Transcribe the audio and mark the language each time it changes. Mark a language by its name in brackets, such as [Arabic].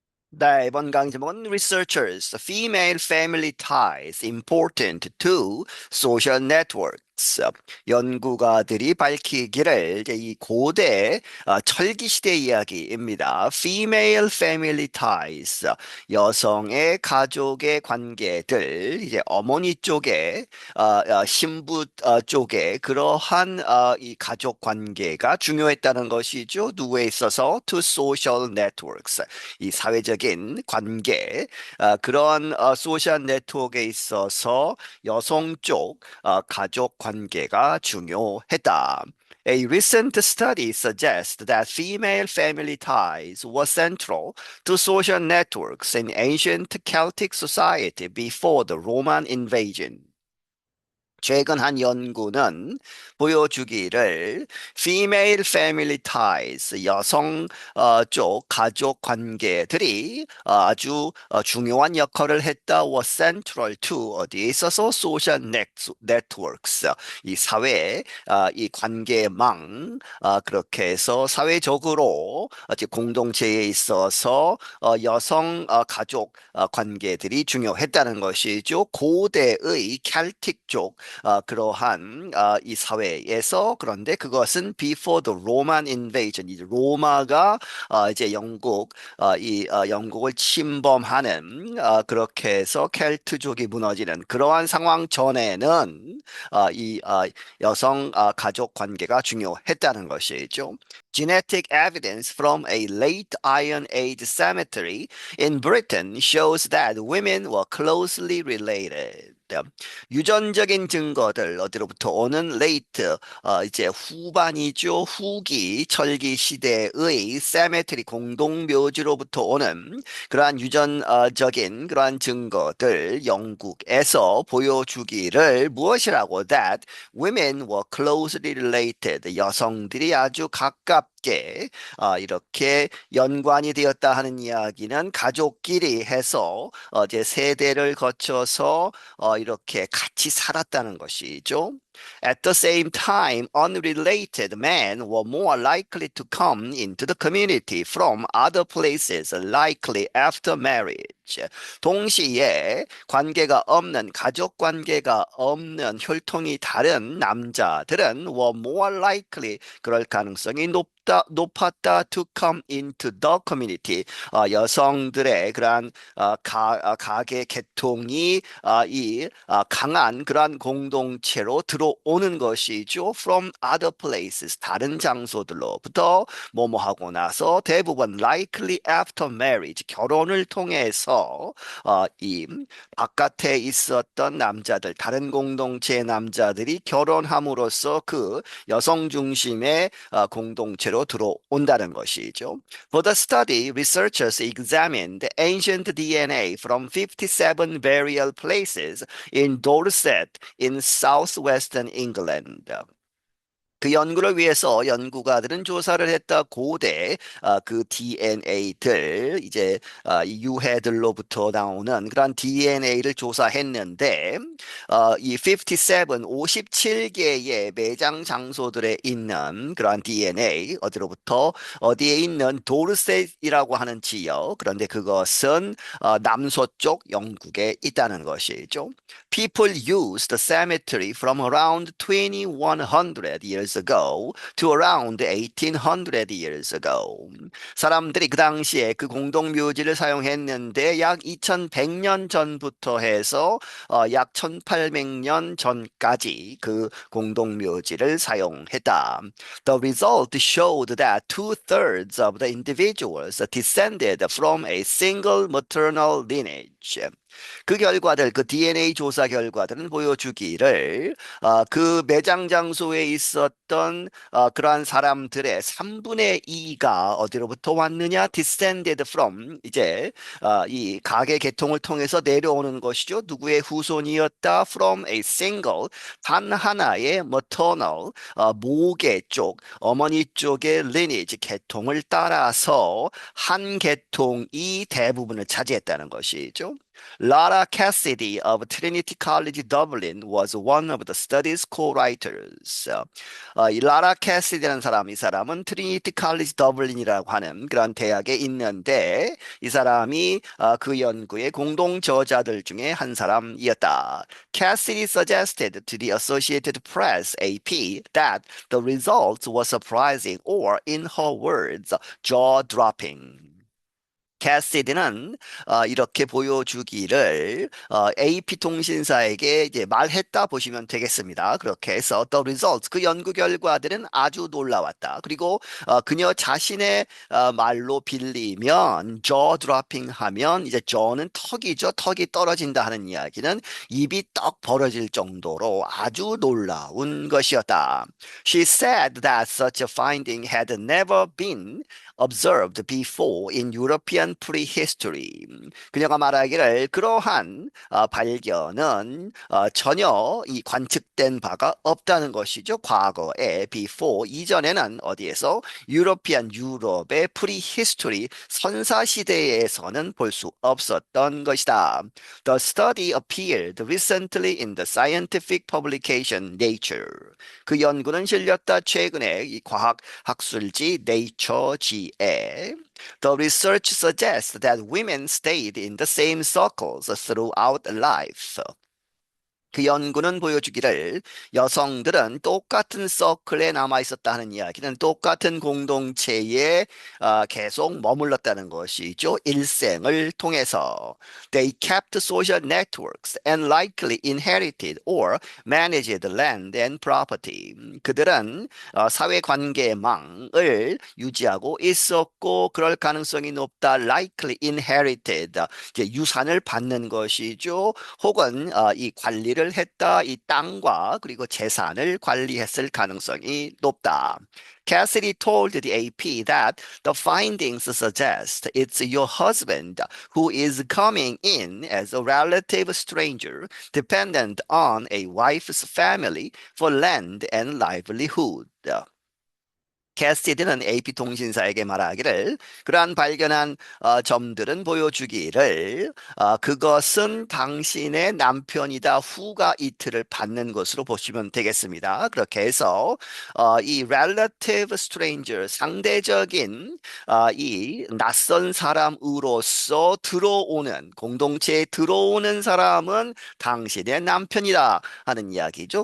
[Korean] 네, 이번 강의 제목은 [English] Researchers, Female Family Ties Important to Social Networks. [Korean] 연구가들이 밝히기를 이제 이 고대 철기 시대 이야기입니다. [English] Female Family Ties, [Korean] 여성의 가족의 관계들, 이제 어머니 쪽에 신부 쪽에 그러한 이 가족 관계가 중요했다는 것이죠. 누구에 있어서 [English] to social networks. [Korean] 이 사회적인 관계, 그런 소셜 네트워크에 있어서 여성 쪽 가족 관계가 중요했다. [English] A recent study suggests that female family ties were central to social networks in ancient Celtic society before the Roman invasion. [Korean] 최근 한 연구는 보여주기를 [English] female family ties, [Korean] 여성 쪽 가족 관계들이 아주 중요한 역할을 했다. [English] was central to [Korean] 어디에 있어서 [English] social networks, [Korean] 이 사회 이 관계망 그렇게 해서 사회적으로 공동체에 있어서 여성 가족 관계들이 중요했다는 것이죠. 고대의 켈틱 쪽 그러한 이 사회에서 그런데 그것은 [English] before the Roman invasion, [Korean] 이제 로마가 이제 영국을 침범하는 그렇게 해서 켈트족이 무너지는 그러한 상황 전에는 이 여성 가족 관계가 중요했다는 것이죠. [English] Genetic evidence from a late Iron Age cemetery in Britain shows that women were closely related. [Korean] 유전적인 증거들 어디로부터 오는 레이트 이제 후반이죠. 후기 철기 시대의 세메트리 공동묘지로부터 오는 그러한 유전적인 그러한 증거들 영국에서 보여주기를 무엇이라고 [English] that women were closely related, [Korean] 여성들이 아주 가깝게 이렇게 연관이 되었다 하는 이야기는 가족끼리 해서 이제 세대를 거쳐서 이렇게 같이 살았다는 것이죠. [English] At the same time, unrelated men were more likely to come into the community from other places, likely after marriage. [Korean] 동시에 관계가 없는, 가족 관계가 없는 혈통이 다른 남자들은 [English] were more likely, [Korean] 그럴 가능성이 높았다 [English] to come into the community. [Korean] 여성들의 그러한 가계 계통이 강한 그러한 공동체로 들어오는 것이죠. [English] From other places, [Korean] 다른 장소들로부터 뭐뭐 하고 나서 대부분 [English] likely after marriage, [Korean] 결혼을 통해서 이 바깥에 있었던 남자들, 다른 공동체의 남자들이 결혼함으로써 그 여성 중심의 공동체로 들어온다는 것이죠. [English] For the study, researchers examined ancient DNA from 57 burial places in Dorset in southwestern England. [Korean] 그 연구를 위해서 연구가들은 조사를 했다. 고대 그 DNA들 이제 이 유해들로부터 나오는 그런 DNA를 조사했는데 이 57개의 매장 장소들에 있는 그러한 DNA 어디로부터 어디에 있는 도르셋이라고 하는 지역, 그런데 그것은 남서쪽 영국에 있다는 것이죠. [English] People used the cemetery from around 2100 years ago to around 1800 years ago. [Korean] 사람들이 그 당시에 그 공동묘지를 사용했는데 약 2100년 전부터 해서 약 1800년 전까지 그 공동묘지를 사용했다. [English] The result showed that two-thirds of the individuals descended from a single maternal lineage. [Korean] 그 결과들, 그 DNA 조사 결과들은 보여주기를 그 매장 장소에 있었던 그러한 사람들의 3분의 2가 어디로부터 왔느냐? [English] descended from, [Korean] 이제 이 가계 계통을 통해서 내려오는 것이죠. 누구의 후손이었다? [English] from a single, [Korean] 단 하나의 maternal, 모계 쪽, 어머니 쪽의 lineage, 계통을 따라서 한 계통이 대부분을 차지했다는 것이죠. [English] Lara Cassidy of Trinity College Dublin was one of the study's co-writers. [Korean] 이 라라 캐시디라는 사람, 이 사람은 트리니티 칼리지 더블린이라고 하는 그런 대학에 있는데 이 사람이 그 연구의 공동 저자들 중에 한 사람이었다. [English] Cassidy suggested to the Associated Press (AP) that the results were surprising or, in her words, jaw-dropping. [Korean] 캐시디는 이렇게 보여주기를 AP 통신사에게 이제 말했다 보시면 되겠습니다. 그렇게 해서 [English] the results [Korean] 그 연구 결과들은 아주 놀라웠다. 그리고 그녀 자신의 말로 빌리면 [English] jaw dropping [Korean] 하면 이제 jaw는 턱이죠. 턱이 떨어진다 하는 이야기는 입이 떡 벌어질 정도로 아주 놀라운 것이었다. [English] She said that such a finding had never been observed before in European prehistory. [Korean] 그녀가 말하기를 그러한 발견은 전혀 이 관측된 바가 없다는 것이죠. 과거에 before 이전에는 어디에서 유럽의 prehistory 선사 시대에서는 볼 수 없었던 것이다. [English] The study appeared recently in the scientific publication Nature. [Korean] 그 연구는 실렸다 최근에 이 과학 학술지 Nature지에 [English] The research suggests that women stayed in the same circles throughout life. [Korean] 그 연구는 보여주기를 여성들은 똑같은 서클에 남아 있었다 하는 이야기는 똑같은 공동체에 계속 머물렀다는 것이죠. 일생을 통해서. [English] They kept social networks and likely inherited or managed land and property. [Korean] 그들은 사회관계망을 유지하고 있었고 그럴 가능성이 높다. [English] Likely inherited. [Korean] 이제 유산을 받는 것이죠. 혹은 이 관리를 했다. 이 땅과 그리고 재산을 관리했을 가능성이 높다. [English] Cassidy told the AP that the findings suggest it's your husband who is coming in as a relative stranger dependent on a wife's family for land and livelihood. [Korean] 캐시디는 AP통신사에게 말하기를 그러한 발견한 점들은 보여주기를 그것은 당신의 남편이다 후가 이틀을 받는 것으로 보시면 되겠습니다. 그렇게 해서 이 [English] relative stranger [Korean] 상대적인 이 낯선 사람으로서 들어오는 공동체에 들어오는 사람은 당신의 남편이다 하는 이야기죠.